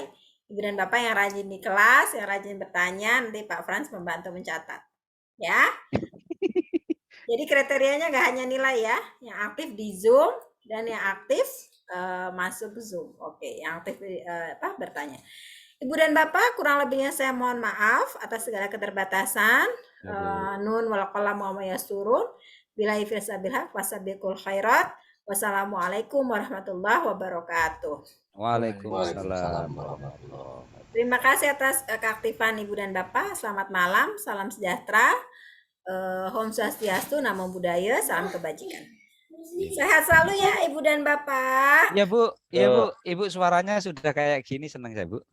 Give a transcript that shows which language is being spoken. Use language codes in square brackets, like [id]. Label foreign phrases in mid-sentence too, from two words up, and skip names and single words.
[id] Ibu dan Bapak yang rajin di kelas, yang rajin bertanya, nanti Pak Frans membantu mencatat. Ya. Jadi kriterianya nggak hanya nilai ya, yang aktif di Zoom dan yang aktif masuk Zoom. Oke, yang aktif bertanya. Ibu dan Bapak, kurang lebihnya saya mohon maaf atas segala keterbatasan. [ar] ن والقلم وما يسطرون. بالله في سبيل الحق وسابقوا الخيرات. والسلام عليكم ورحمة الله وبركاته. Waalaikumsalam. [id] Terima kasih atas keaktifan Ibu dan Bapak. Selamat malam, salam sejahtera. [sa] ॐ स्वस्त्यस्तु, [pi] Namo Buddhaya, [id] salam kebajikan. Sehat selalu ya Ibu dan Bapak. Ya Bu, ya Bu, Ibu suaranya sudah kayak gini, senang saya Bu.